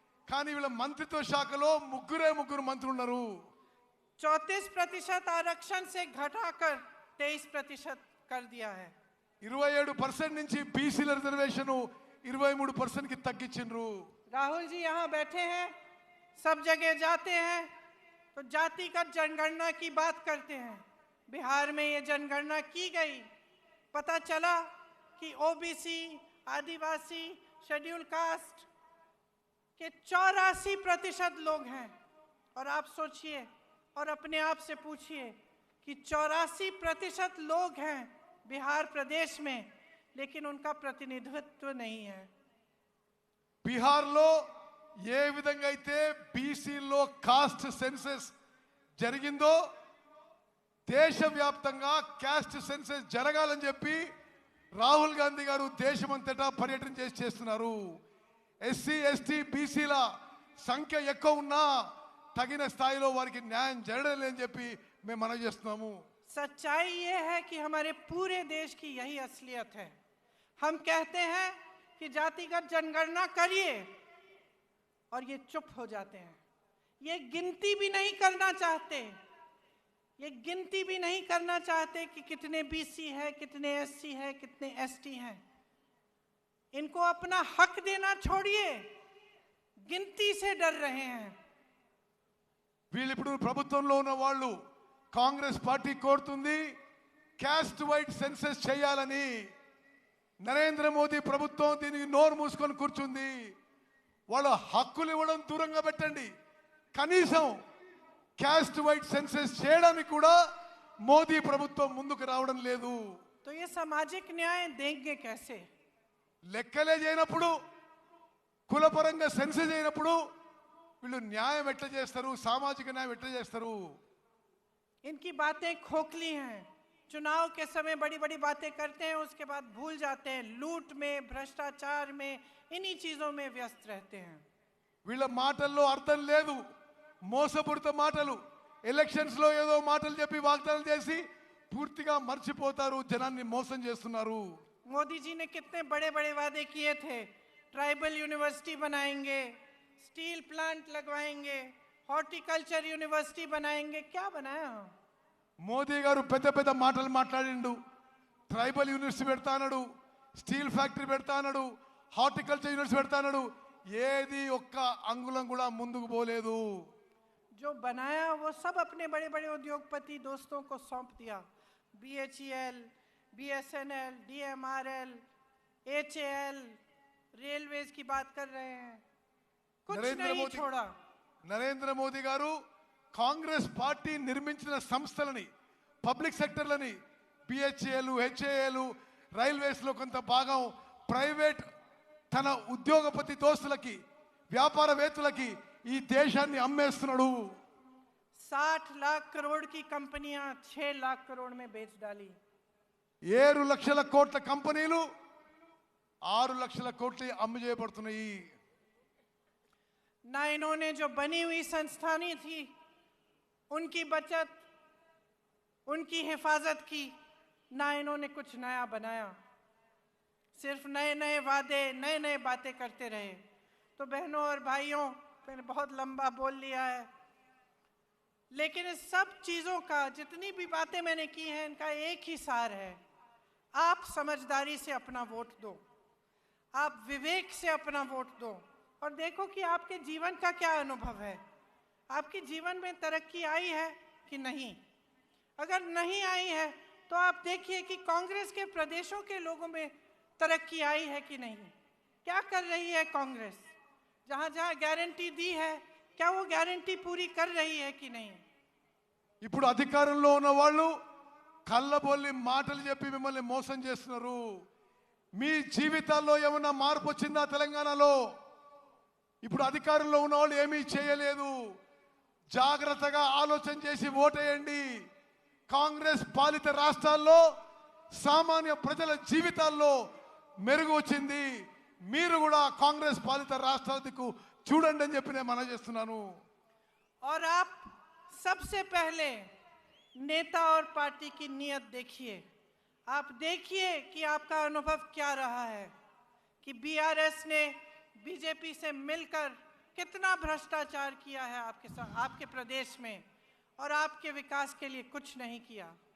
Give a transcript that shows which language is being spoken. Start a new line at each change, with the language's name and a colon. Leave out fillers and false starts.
Telugu: కానీ వీళ్ళ మంత్రిత్వ శాఖలో ముగ్గురు మంత్రులు ఉన్నారు.
Hindi: 34% आरक्षण से घटाकर 23% कर दिया है।
Telugu: 27% నుంచి బీసీల రిజర్వేషన్ 23% కి తగ్గించిండ్రు.
Hindi: राहुल जी यहाँ बैठे हैं, सब जगह जाते हैं तो जातिगत जनगणना की बात करते हैं। बिहार में ये जनगणना की गई, पता चला कि ओबीसी, आदिवासी, शेड्यूल कास्ट के 84% लोग हैं। और आप सोचिए और अपने आप से पूछिए कि 84% लोग हैं बिहार प्रदेश में, लेकिन उनका प्रतिनिधित्व नहीं है।
Telugu: బీహార్లో ఏ విధంగా అయితే బీసీలో కాస్ట్ సెన్సెస్ జరిగిందో దేశవ్యాప్తంగా కాస్ట్ సెన్సెస్ జరగాలని చెప్పి రాహుల్ గాంధీ గారు దేశమంతటా పర్యటన చేస్తున్నారు. ఎస్సీ ఎస్టీ బీసీల సంఖ్య ఎక్కువ ఉన్నా తగిన స్థాయిలో వారికి న్యాయం జరగడం లేదని చెప్పి మేము మనవి చేస్తున్నాము.
Hindi: सच्चाई ये है कि हमारे पूरे देश की यही असलियत है। हम कहते हैं कि जातिगत जनगणना करिए और ये चुप हो जाते हैं। ये गिनती भी नहीं करना चाहते, ये गिनती भी नहीं करना चाहते कि कितने बीसी हैं, कितने एससी हैं, कितने एसटी हैं। इनको अपना हक देना छोड़िए, गिनती से डर रहे हैं।
Telugu: వీళ్ళు ఇప్పుడు ప్రభుత్వంలో ఉన్న వాళ్ళు కాంగ్రెస్ పార్టీ కోరుతుంది క్యాస్ట్ వైడ్ సెన్సెస్ చేయాలని. నరేంద్ర మోదీ ప్రభుత్వం దీనికి నోరు మూసుకొని కూర్చుంది. వాళ్ళ హక్కులు ఇవ్వడం దూరంగా పెట్టండి, కనీసం క్యాస్ట్ వైడ్ సెన్సెస్ చేయడానికి కూడా మోదీ ప్రభుత్వం ముందుకు రావడం లేదు.
Hindi: तो ये सामाजिक न्याय देंगे कैसे?
Telugu: లెక్కలే చేయనప్పుడు, కులపరంగా సెన్సెస్ చేయనప్పుడు వీళ్ళు న్యాయం ఎట్లా చేస్తారు, సామాజిక న్యాయం ఎట్లా చేస్తారు?
Hindi: इनकी बातें खोखली हैं। चुनाव के समय बड़ी बड़ी बातें करते हैं, उसके बाद भूल जाते हैं। लूट में, भ्रष्टाचार में, इन्हीं चीजों में व्यस्त रहते हैं।
Telugu: వీళ్ళ మాటల్లో అర్థం లేదు, మోసపూరిత మాటలు. ఎలక్షన్స్ లో ఏదో మాటలు చెప్పి వాగ్దానాలు చేసి పూర్తిగా మర్చిపోతారు, జనాన్ని మోసం చేస్తున్నారు.
Hindi: मोदी जी ने कितने बड़े बड़े वादे किए थे। ट्राइबल यूनिवर्सिटी बनाएंगे, स्टील प्लांट लगवाएंगे, हॉर्टिकल्चर यूनिवर्सिटी बनाएंगे। क्या बनाया?
Telugu: మోదీ గారు పెద్ద పెద్ద మాటలు మాట్లాడిండు. ట్రైబల్ యూనివర్సిటీ పెడతా అన్నాడు, స్టీల్ ఫ్యాక్టరీ పెడతా అన్నాడు, హార్టికల్చర్ యూనివర్సిటీ పెడతా అన్నాడు. ఏది ఒక్క అంగుళం కూడా ముందుకు పోలేదు.
Hindi: जो बनाया वो सब अपने बड़े बड़े उद्योगपति दोस्तों को सौंप दिया। BHEL, BSNL, DMRL, HAL, railways की बात कर रहे हैं, कुछ नहीं छोड़ा।
Telugu: నరేంద్ర మోదీ గారు కాంగ్రెస్ పార్టీ నిర్మించిన సంస్థలని, పబ్లిక్ సెక్టర్లని, బిహెచ్ఏలు, హెచ్ఏఏలు, రైల్వేస్ లో కొంత భాగం ప్రైవేట్ తన ఉద్యోగపతి దోస్తులకి, వ్యాపారవేత్తలకి ఈ దేశాన్ని అమ్మేస్తున్నాడు।
Hindi: 60 लाख करोड़ की कंपनियां 6 लाख करोड़ में बेच डाली।
Telugu: 7 లక్షల కోట్ల కంపెనీలు 6 లక్షల కోట్లు అమ్ము చేయబడుతున్నాయి।
Hindi: ना इन्होंने जो बनी हुई संस्थानें थी उनकी बचत, उनकी हिफाजत की, ना इन्होंने कुछ नया बनाया, सिर्फ नए नए वादे, नए नए बातें करते रहे। तो बहनों और भाइयों, मैंने बहुत लंबा बोल लिया है, लेकिन इस सब चीज़ों का, जितनी भी बातें मैंने की हैं, इनका एक ही सार है, आप समझदारी से अपना वोट दो, आप विवेक से अपना वोट दो और देखो कि आपके जीवन का क्या अनुभव है, आपके जीवन में तरक्की आई है कि नहीं। अगर नहीं आई है तो आप देखिए कि कांग्रेस के प्रदेशों के लोगों में तरक्की आई है कि नहीं। क्या कर रही है कांग्रेस, जहाँ जहाँ गारंटी दी है क्या वो गारंटी पूरी कर रही है कि नहीं।
Telugu: ఇప్పుడు అధికారంలో ఉన్న వాళ్ళు కళ్ళబొల్లి మాటలు చెప్పి మిమ్మల్ని మోసం చేస్తున్నారు। మీ జీవితాల్లో ఏమైనా మార్పు వచ్చిందా తెలంగాణలో? ఇప్పుడు అధికారంలో ఉన్న వాళ్ళు ఏమీ చేయలేదు। జాగ్రత్తగా ఆలోచన చేసి ఓటేయండి। కాంగ్రెస్ పాలిత రాష్ట్రాల్లో సామాన్య ప్రజల జీవితాల్లో మెరుగు వచ్చింది। మీరు కూడా కాంగ్రెస్ పాలిత రాష్ట్రాలకు చూడండి అని చెప్పి నేను మనవి చేస్తున్నాను।
Hindi: और आप सबसे पहले नेता और पार्टी की नीयत देखिए। आप देखिए कि आपका अनुभव क्या रहा है कि बीआरएस ने बीजेपी से मिलकर कितना भ्रष्टाचार किया है आपके प्रदेश में और आपके विकास के लिए कुछ नहीं किया।